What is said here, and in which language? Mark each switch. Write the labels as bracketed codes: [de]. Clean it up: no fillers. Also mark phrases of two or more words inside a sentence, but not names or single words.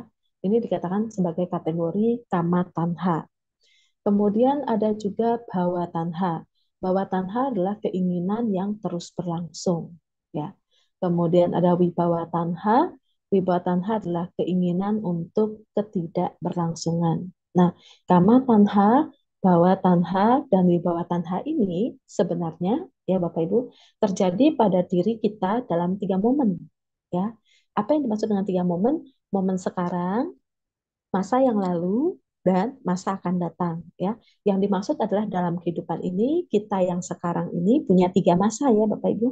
[id] Ini dikatakan sebagai kategori [pi] kama tanha. [id] Kemudian ada juga [pi] bhawa tanha. Bhawa tanha [id] adalah keinginan yang terus berlangsung, ya. Kemudian ada [pi] wibawa tanha. Wibawa tanha [id] adalah keinginan untuk ketidakberlangsungan. Nah, [pi] kama tanha, bhawa tanha, [id] dan [pi] wibawa tanha [id] ini sebenarnya, ya Bapak Ibu, terjadi pada diri kita dalam 3 momen, ya. Apa yang dimaksud dengan 3 momen? Momen sekarang, masa yang lalu, dan masa akan datang, ya. Yang dimaksud adalah dalam kehidupan ini kita yang sekarang ini punya 3 masa, ya Bapak Ibu.